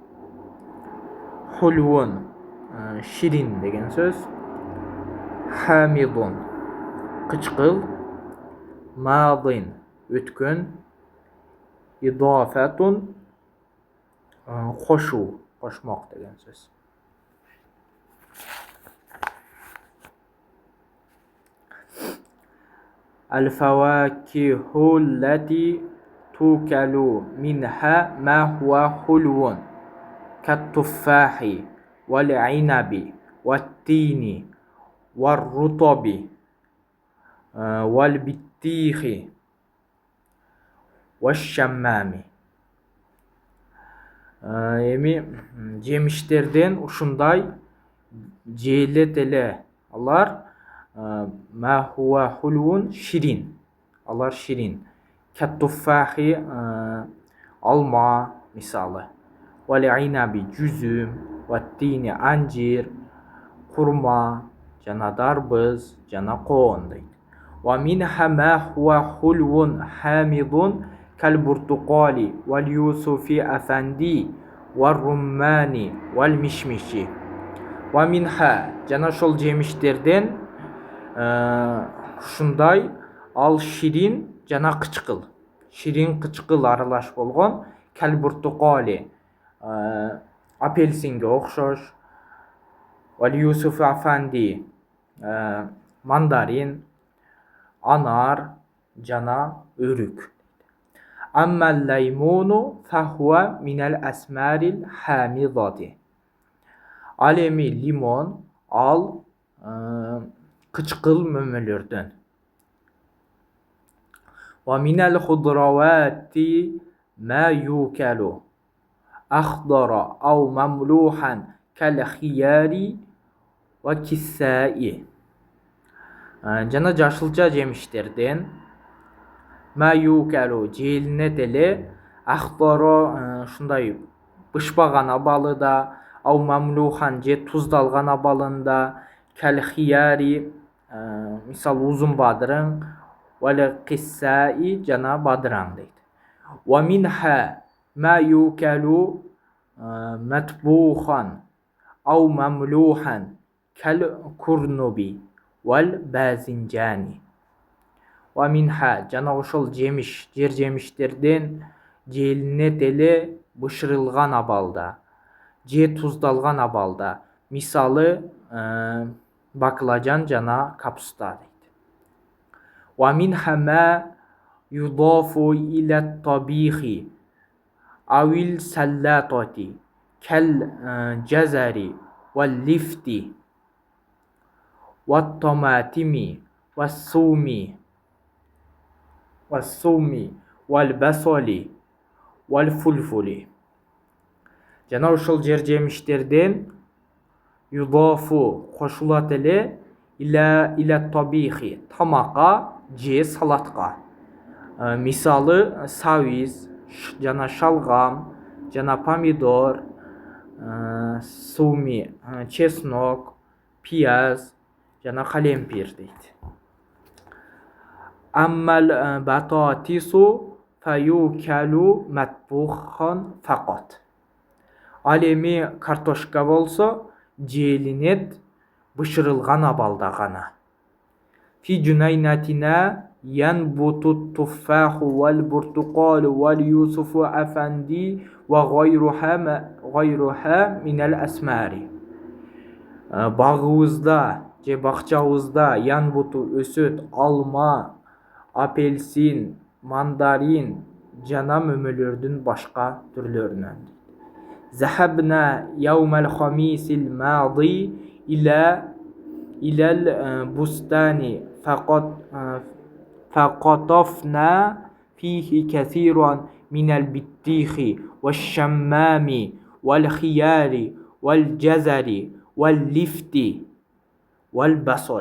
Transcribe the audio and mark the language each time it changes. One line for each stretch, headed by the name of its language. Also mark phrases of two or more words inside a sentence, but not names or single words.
Kyrgyz: Хулвун ширин деген сөз. Хамидун кычкыл. Мадин өткөн. Идафатун қошу, қошмақ деген сөз.
Arabic: الفواكه التي تؤكل منها ما هو حلو كالتفاح والعنب والتين والرطب والبطيخ والشمام.
Kyrgyz: Эми жемиштерден ушундай жээлетеле алар.
Arabic: ما هو حلو ширин.
Kyrgyz: Алар ширин. Каттуфахи алма мисалы. Вал-инаби жүзүм. Ваттини анжир. Курма жана дарбыз жана коон дейт.
Arabic: ومنها ما هو حلو حامض كالبرتقال واليوسفي أفندي والرمان والمشمش. ومنها
Kyrgyz: жана ошол жемиштерден ушундай ал ширин жана кычкыл. Ширин кычкыл аралаш болгон. Кал-буртукали апельсинге окшош.
Arabic: واليوسفي أفندي
Kyrgyz: мандарин, анар жана өрүк.
Arabic: أما الليمون فهو من الثمار الحامضة.
Kyrgyz: Ал эми лимон ал кычкыл мөмөлөрдөн.
Arabic: ومن الخضراوات ما يؤكل أخضر أو مملحا كالخيار والقثاء.
Kyrgyz: Жана жашылча жемиштерден
Arabic: ما يؤكل
Kyrgyz: жээлинет эле, ахдара ушундай бышпаган абалыда,
Arabic: أو مملحا
Kyrgyz: же туздалган абалында,
Arabic: كالخيار
Kyrgyz: мисалы узун бадырың,
Arabic: والقثاء
Kyrgyz: жана бадыраң дейт.
Arabic: ومنها ما يؤكل مطبوخا أو مملحا كالكرنب والباذنجان. ومنها
Kyrgyz: жана ошол жемиш, жер жемиштерден жээлинет эле бышырылган абалда же туздалган абалда, мисалы баклажан жана капуста дейт.
Arabic: ومنها ما يضاف إلى الطبيخ أو السلطة كالجزر واللفت والطماطم والثوم والبصل والفلفل.
Kyrgyz: Жана ошол жер жемиштерден юдафу кошулат эле
Arabic: إلى الطبيخ
Kyrgyz: тамакка же салатка. Мисалы савиз жана шалгам жана помидор, суми чеснок, пияз жана қалемпир дейт.
Arabic: أما البطاطس فيؤكل مطبوخا فقط.
Kyrgyz: Ал эми картошка болсо желинет бышырылган абалда гана.
Arabic: في جنينتنا ينبت التفاح والبرتقال واليوسف أفندي وغيرها من الأسمار.
Kyrgyz: Багыбызда же бакчабызда янбуту өсөт, алма, апельсин, мандарин жана мөмөлөрдүн башка түрлөрүнөн.
Arabic: ذهبنا يوم الخميس الماضي إلى البستان فقطفنا فيه كثيرا من البطيخ والشمام والخيار والجزر واللفت والبصل.